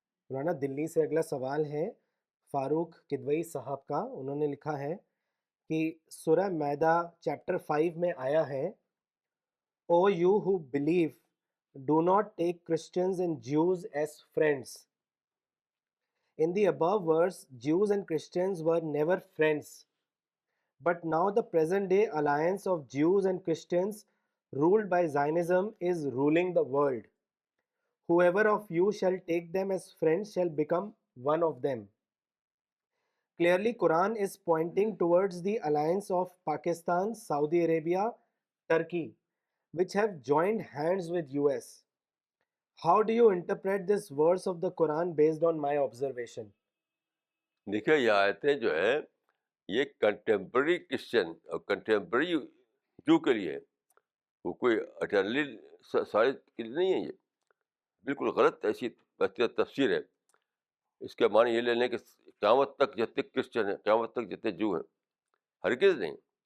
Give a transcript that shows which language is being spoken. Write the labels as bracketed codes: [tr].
[ur] مولانا دلی سے اگلا سوال ہے فاروق کدوئی صاحب کا. انہوں نے لکھا ہے کہ سورہ میدہ چیپٹر 5 میں آیا ہے، [en] O you who believe do not take Christians and Jews as friends. In the above verse, Jews and Christians were never friends. But now the present day alliance of Jews and Christians ruled by Zionism is ruling the world. Whoever of you shall take them as friends shall become one of them. Clearly, Quran is pointing towards the alliance of Pakistan, Saudi Arabia, Turkey, which have joined hands with US. How do you interpret this verse of the Quran based on my observation? [ur] دیکھیے یہ آیتیں جو ہے یہ contemporary Christian اور contemporary جو کے لیے ہے، وہ کوئی اٹرنلی سارے کے لیے نہیں ہے. یہ بالکل غلط ایسی تفسیر ہے. اس کے معنی یہ لینے کہ قیامت تک جتنے کرسچن ہیں، قیامت تک جتنے جو ہیں، ہرگز نہیں.